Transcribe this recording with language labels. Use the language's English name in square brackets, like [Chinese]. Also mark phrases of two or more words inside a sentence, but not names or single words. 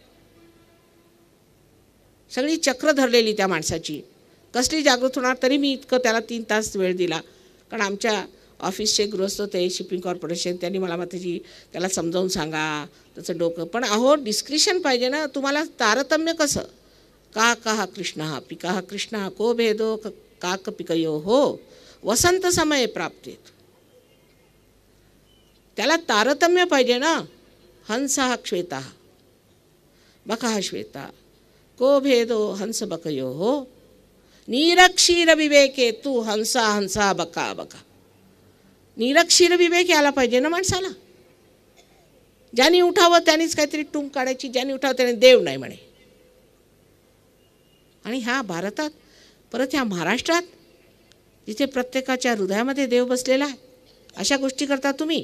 [Marathi] सगळी चक्र धरलेली त्या माणसाची कसली जागृत होणार? तरी मी इतकं त्याला 3 तास वेळ दिला, कारण आमच्या ऑफिसचे गृहस्थ ते शिपिंग कॉर्पोरेशन, त्यांनी मला त्याला समजावून सांगा त्याचं डोकं. पण अहो डिस्क्रिशन पाहिजे ना तुम्हाला. तारतम्य कसं? [Sanskrit] का कहा कृष्ण पिका कृष्ण को भेदो काक पिकयो हो वसंत समय प्राप्तीत. [Marathi] त्याला तारतम्य पाहिजे ना. [Sanskrit] हंसा श्वेता बका श्वेता को भेदो हंस बकयो हो निरक्षीर विवेके तू हंसा हंसा बका बका. [Marathi] निरक्षीर विवेक यायला पाहिजे ना माणसाला. ज्यांनी उठावं त्यांनीच काहीतरी टूम काढायची, ज्यांनी उठावं त्याने देव नाही म्हणे. आणि ह्या भारतात, परत ह्या महाराष्ट्रात, जिथे प्रत्येकाच्या हृदयामध्ये देव बसलेला आहे, अशा गोष्टी करता तुम्ही.